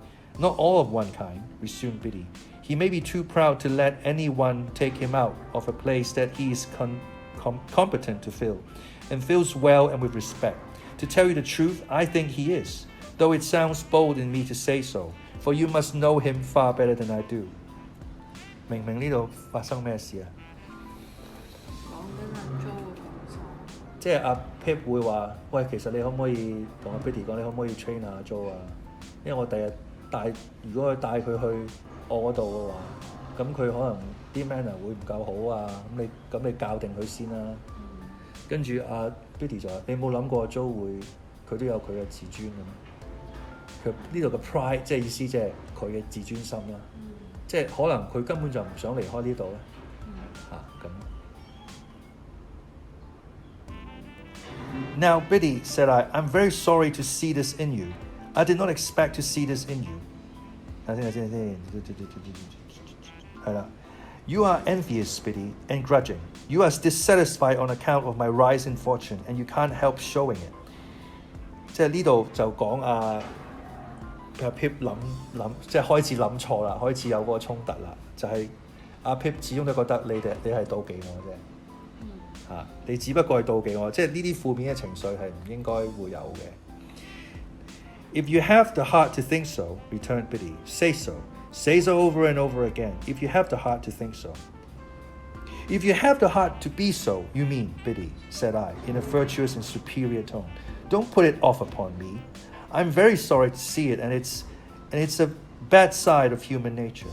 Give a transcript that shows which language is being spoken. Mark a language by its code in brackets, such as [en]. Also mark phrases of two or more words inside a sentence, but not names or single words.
[en] Not all of one kind, resumed Biddy. He may be too proud to let anyone take him out of a place that he is competent to fill, and fills well and with respect. To tell you the truth, I think he is, though it sounds bold in me to say so, for you must know him far better than I do. [yue] 明明呢度發生咩事啊？講緊阿 Jo 嘅同床。即係阿 Pip 會話：喂，其實你可唔可以同阿 Biddy 講，你可唔可以 train 下阿 Jo 啊？因為我第日如果佢帶佢去我嗰度嘅話，咁佢可能啲 manner 會唔夠好啊。咁你教定佢先啦。跟住阿 Biddy 就話：你冇諗過阿 Jo 佢都有佢嘅自尊嘅咩？佢呢度嘅 pride 即係意思即係佢嘅自尊心啦。即係可能佢根本就唔想離開呢度咧。 [en] 咁。Now, Biddy, said I, I'm very sorry to see this in you. I did not expect to see this in you. 係啦。You are envious, Biddy, and grudging. You are dissatisfied on account of my rise in fortune, and you can't help showing it. [yue] 即係呢度就講阿 Pip 諗即係開始諗錯啦，開始有嗰個衝突啦，就係、阿 Pip 始終都覺得你係妒忌我啫，你只不過係妒忌我，即係呢啲負面嘅情緒係唔應該會有嘅。 [en] If you have the heart to think so, returned Biddy, say so. Say so over and over again. If you have the heart to think so. If you have the heart to be so, you mean, Biddy, said I, in a virtuous and superior tone. Don't put it off upon me. I'm very sorry to see it, and it's a bad side of human nature.